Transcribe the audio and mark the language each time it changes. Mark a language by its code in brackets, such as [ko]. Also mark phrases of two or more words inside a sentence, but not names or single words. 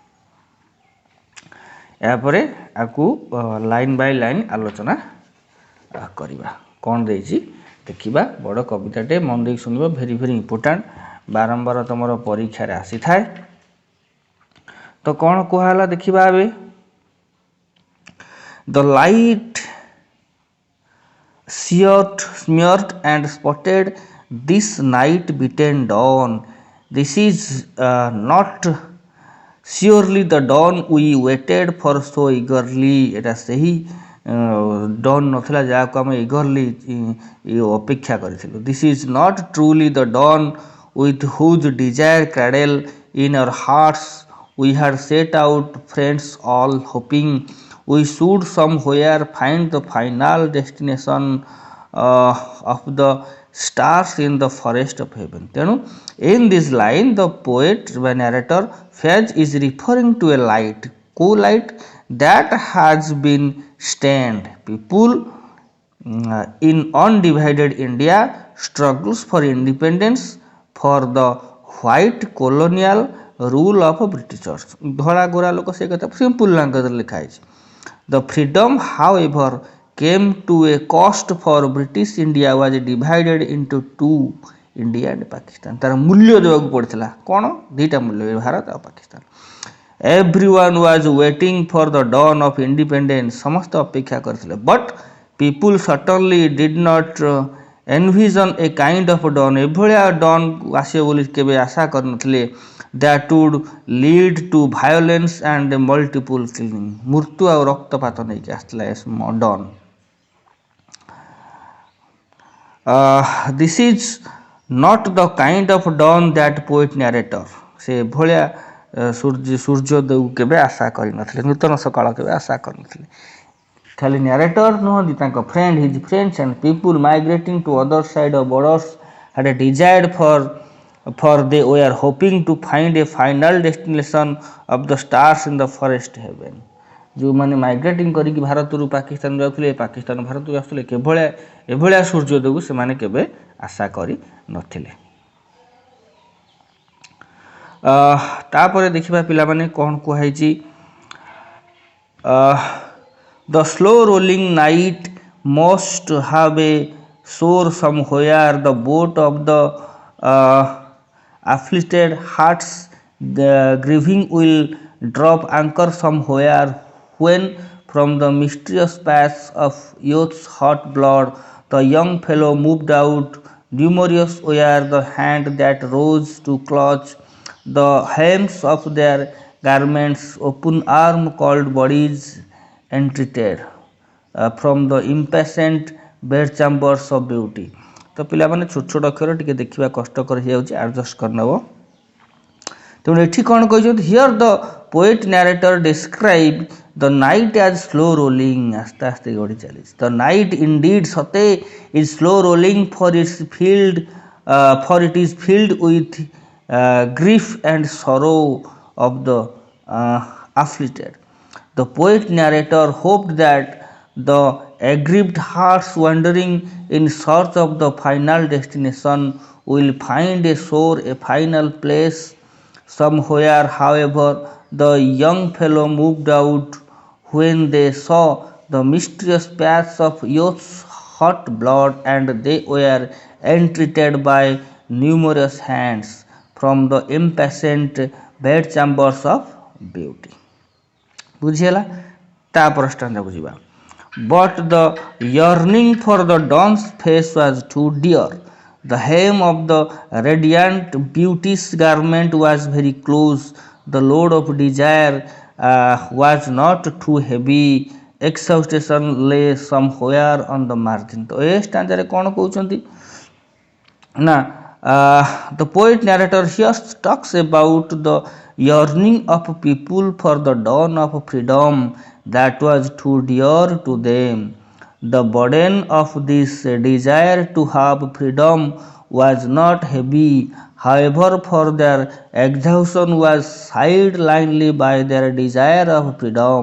[or] ଏହାପରେ ଆକୁ ଲାଇନ୍ ବାଇ ଲାଇନ୍ ଆଲୋଚନା କରିବା। କ'ଣ ଦେଇଛି ଦେଖିବା, ବଡ଼ କବିତାଟେ, ମନ ଦେଇକି ଶୁଣିବ, [en] very very important, [or] ବାରମ୍ବାର ତୁମର ପରୀକ୍ଷାରେ ଆସିଥାଏ। ତ କ'ଣ କୁହାହେଲା ଦେଖିବା ଏବେ। [en] the light smeared and spotted this night beaten dawn, this is not surely the dawn we waited for so eagerly। [or] ଏଟା ସେହି ଡନ୍ ନଥିଲା ଯାହାକୁ ଆମେ ଇଗରଲି ଅପେକ୍ଷା କରିଥିଲୁ। [en] this is not truly the dawn with whose desire cradle in our hearts We had set out, friends all hoping we should somewhere find the final destination of the stars in the forest of heaven. In this line, the poet, the narrator, Faiz is referring to a light, co-light that has been stained. People in undivided India struggles for independence for the white colonial rule of Britishers. [or] ଧଳା ଗୋରା ଲୋକ ସେ କଥା ସିମ୍ପଲ୍ ଲାଙ୍ଗୁଏଜରେ ଲେଖା ହେଇଛି. [en] The freedom, however, came to a cost for British India was divided into two, India and Pakistan. [or] ତାର ମୂଲ୍ୟ ଦେବାକୁ ପଡ଼ିଥିଲା. କ'ଣ? ଦୁଇଟା ମୂଲ୍ୟ, ଭାରତ ଆଉ ପାକିସ୍ତାନ. [en] Everyone was waiting for the dawn of independence. [or] ସମସ୍ତେ ଅପେକ୍ଷା କରିଥିଲେ. [en] But people certainly did not envision a kind of dawn. [or] ଏଭଳିଆ dawn ଆସିବ ବୋଲି କେବେ ଆଶା କରିନଥିଲେ. [en] That would lead to violence and multiple killing. [or] ମୃତ୍ୟୁ ଆଉ ରକ୍ତପାତ ନେଇକି ଆସିଥିଲା ଏ dawn. [en] This is not the kind of dawn that poet narrator. [or] ସେ ଭଳିଆ ସୂର୍ଯ୍ୟୋଦୟକୁ କେବେ ଆଶା କରିନଥିଲେ, ନୂତନ ସକାଳ କେବେ ଆଶା କରିନଥିଲେ. ଖାଲି ନ୍ୟାରେଟର ନୁହନ୍ତି, ତାଙ୍କ ଫ୍ରେଣ୍ଡ, [en] his friends and people migrating to other side of borders had a desire for they were hoping to find a final destination of the stars in the forest heaven. [or] ଯେଉଁମାନେ ମାଇଗ୍ରେଟିଂ କରିକି ଭାରତରୁ ପାକିସ୍ତାନ ଯାଉଥିଲେ, ପାକିସ୍ତାନ ଭାରତକୁ ଆସୁଥିଲେ, ଏଭଳିଆ ସୂର୍ଯ୍ୟୋଦୟକୁ ସେମାନେ କେବେ ଆଶା କରିନଥିଲେ. ତାପରେ ଦେଖିବା ପିଲାମାନେ କ'ଣ କୁହାଯାଇଛି. [en] The slow rolling night must have a shore somewhere. The boat of the afflicted hearts grieving will drop anchor somewhere when from the mysterious paths of youth's hot blood the young fellow moved out. Numerous were the hand that rose to clutch the hems of their garments, open arm called bodies entreated from the impatient bedchambers of beauty. [or] ତ ପିଲାମାନେ ଛୋଟ ଛୋଟ ଅକ୍ଷର ଟିକେ ଦେଖିବା କଷ୍ଟକର ହେଇଯାଉଛି, ଆଡ଼ଜଷ୍ଟ କରିନେବ. ତେଣୁ ଏଠି କ'ଣ କହିଛନ୍ତି, [en] here the poet narrator describe the night as slow rolling. [or] ଆସ୍ତେ ଆସ୍ତେ ଗଡ଼ି ଚାଲିଛି. [en] the night indeed ସତେ is slow rolling for it is filled with grief and sorrow of the afflicted. The poet narrator hoped that the aggrieved hearts wandering in search of the final destination will find a shore, a final place somewhere. However, the young fellow moved out when they saw the mysterious paths of youth's hot blood, and they were entreated by numerous hands from the impatient bedchambers of beauty. [or] ବୁଝିହେଲା? ତାପରେ ଷ୍ଟାଣ୍ଡକୁ ଯିବା. [en] But the yearning for the dawn's face was too dear. The hem of the radiant beauty's garment was very close. The load of desire was not too heavy. Exhaustion lay somewhere on the margin. [or] ତ ଏ ଷ୍ଟାଣ୍ଡରେ କ'ଣ କହୁଛନ୍ତି ନା, [en] the poet narrator here talks about the yearning of people for the dawn of freedom that was too dear to them. The burden of this desire to have freedom was not heavy, however, for their exhaustion was sidelined by their desire of freedom.